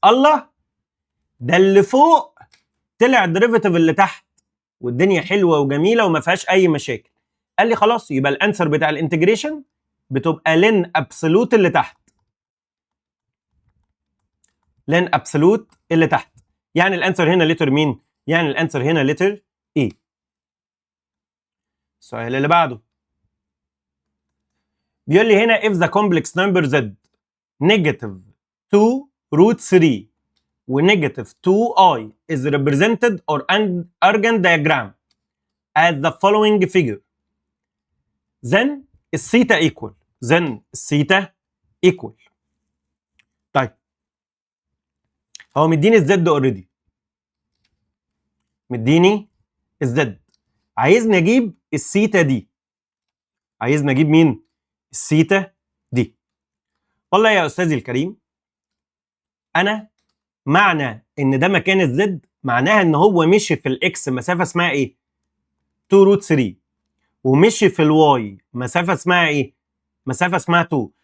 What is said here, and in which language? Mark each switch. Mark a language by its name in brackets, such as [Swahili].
[Arabic] الله، ده اللي فوق طلع الديريفيتيف اللي تحت والدنيا حلوه وجميله وما فيهاش اي مشاكل. قال لي خلاص يبقى الانسر بتاع الانتجريشن بتبقى لن ابسولوت اللي تحت، لن ابسولوت اللي تحت. يعني الانسر هنا لتر مين؟ يعني الانسر هنا لتر اي. السؤال اللي بعده بيقول لي هنا [English] if the complex number z negative 2 root 3 و negative 2i is represented or argand diagram as the following figure then الثيتا equal. then الثيتا equal. [Arabic] طيب هو مديني الزد اوريدي، مديني الزد، عايزني اجيب الثيتا دي. عايزني اجيب مين؟ الثيتا دي. والله يا استاذي الكريم انا معنى ان ده مكان الزد معناها ان هو مشي في الاكس مسافه اسمها ايه؟ 2 روت 3، ومشي في الواي مسافه اسمها ايه؟ مسافه اسمها 2.